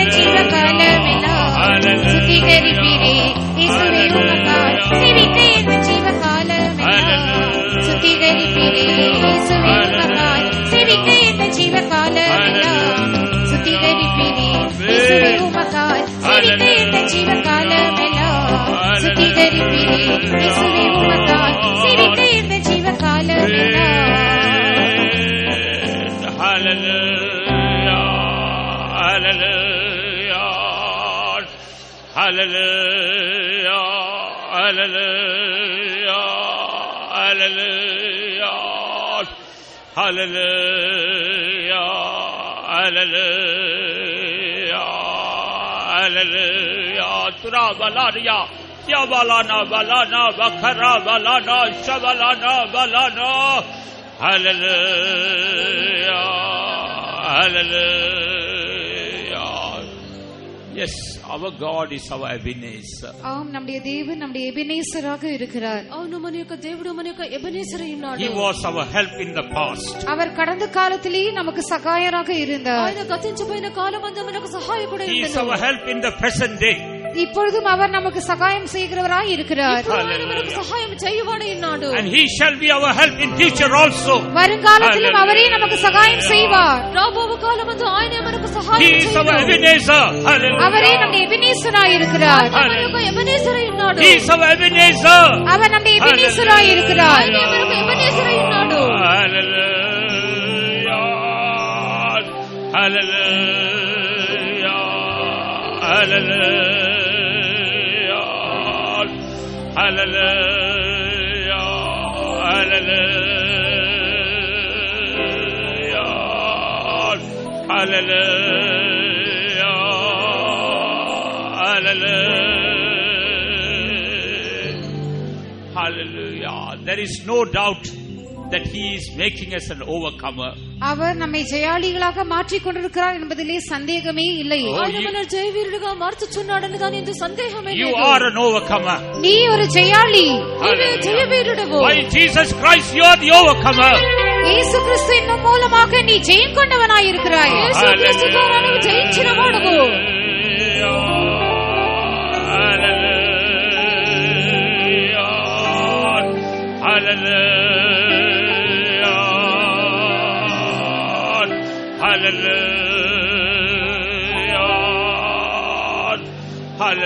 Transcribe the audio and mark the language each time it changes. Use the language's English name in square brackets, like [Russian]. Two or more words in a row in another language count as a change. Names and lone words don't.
[Tamil] ஜீவகாலமெல்லாம் சுத்திகரிப்பீரே இயேசுவே உமக்காய் ஜீவித்து ஜீவகாலமெல்லாம் சுத்திகரிப்பீரே இயேசுவே உமக்காய் ஜீவித்து ஜீவகாலமெல்லாம் சுத்திகரிப்பீரே இயேசுவே உமக்காய் ஜீவித்து ஜீவகாலமெல்லாம் சுத்திகரிப்பீரே இயேசுவே உமக்காய் ஜீவித்து ஜீவகாலமெல்லாம் [English] Hallelujah, hallelujah, hallelujah, hallelujah, hallelujah, hallelujah. Tura balania, yabalana balana, bakara balana, shabalana balana. Hallelujah, hallelujah. Yes, our God is our Ebenezer. [Tamil] ஆம், நம்முடைய தேவன் நம்முடைய எபெனேசராக இருக்கிறார். [Telugu] అవును, మన యొక్క దేవుడు మన యొక్క ఎబెనేజర్ అయి ఉన్నాడు. [English] He was our help in the past. [Tamil] அவர் கடந்த காலத்திலே நமக்கு சகாயராக இருந்தார். [Telugu] ఆయన గతించిపోయిన కాలమందు మనకు సహాయకుడై [English] He is [Telugu] ఉన్నాడు. [English] our help in the present day. [Tamil] இப்பொழுதும் அவர் நமக்கு சகாயம் செய்கிறவராய் இருக்கிறார். [Telugu] ఆయన మనకు సహాయం చేయువాడై ఉన్నాడు. [English] And he shall be our help in future also. [Tamil] வருங்காலத்திலும் அவரே நமக்கு சகாயம் செய்வார். [Telugu] రాబోవు కాలమందు ఆయనే మనకు సహాయం [English] He is our Ebenezer. Hallelujah. [Tamil] அவரே நம்முடைய எபெனேசராய் இருக்கிறார். [Telugu] మన యొక్క ఎబెనేజర్ అయి ఉన్నాడు. [English] He is our Ebenezer. [Tamil] அவர் நம்முடைய எபெனேசராய் இருக்கிறார். [Telugu] ఆయనే మనకు ఎబెనేజర్ అయి ఉన్నాడు. [English] Hallelujah. Hallelujah. Hallelujah. Hallelujah. Hallelujah. Hallelujah. Hallelujah. Hallelujah. There is no doubt that he is making us an overcomer. [Tamil] அவர் நம்மை ஜெயாளிகளாக மாற்றிக் கொண்டிருக்கிறார் என்பதிலே சந்தேகமே இல்லை. [Telugu] ఆయన మన జయవీరుడిగా మార్చుచున్నాడని దాని ఎందు సందేహమే లేదు. [English] You are an overcomer. [Tamil] நீ ஒரு ஜெயாளி. [Telugu] నీవే జయవీరుడవు. [English] By Jesus Christ you are the overcomer. [Tamil] இயேசு கிறிஸ்துவின் மூலமாக நீ ஜெயம் கொண்டவனாய் இருக்கிறாய். [Telugu] యేసు క్రీస్తు ద్వారా నువ్వు జయించిన వాడవు. [English] Hallelujah. Hallelujah. Hallelujah.